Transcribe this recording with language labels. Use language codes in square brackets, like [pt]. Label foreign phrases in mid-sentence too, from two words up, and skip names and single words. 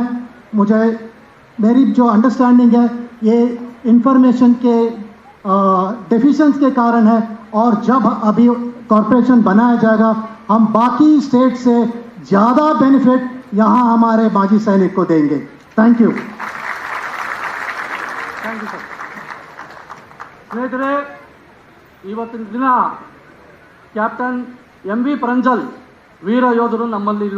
[hi] मेरी जो अंडरस्टैंडिंग है ये इंफॉर्मेशन के डेफिशिएंसी के कारण है और जब अभी कॉरपोरेशन बनाया जाएगा हम बाकी स्टेट से ज़्यादा बेनिफिट यहाँ हमारे माजी सैनिक को देंगे। [en] thank you. [kn] ಸ್ನೇಹಿತರೆ, ಇವತ್ತಿನ ದಿನ ಕ್ಯಾಪ್ಟನ್ ಎಂ ವಿ ಪರಂಜಲ್ ವೀರ ಯೋಧರು ನಮ್ಮಲ್ಲಿ ಇಲ್ಲ.